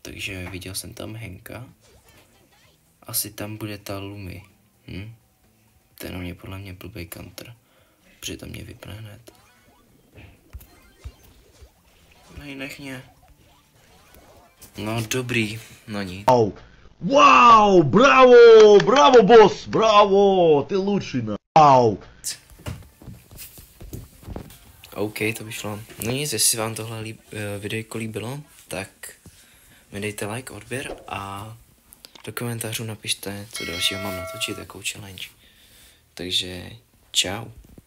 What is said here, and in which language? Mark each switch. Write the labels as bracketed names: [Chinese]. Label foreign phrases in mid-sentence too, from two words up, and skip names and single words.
[Czech] Takže viděl jsem tam Henka. Asi tam bude ta Lumi. Ten on je podle mě blbej counter. Protože tam mě vypne hned. Nech mě. No dobrý, no nic. [Russian] Вау! Браво! Браво, босс! Браво! Ты лучший, на. Вау! [Czech] OK, to by šlo. No nic, jestli vám tohle videjko líbilo, tak mi dejte like, odběr a do komentářů napište, co dalšího mám natočit, jakou challenge. Takže čau.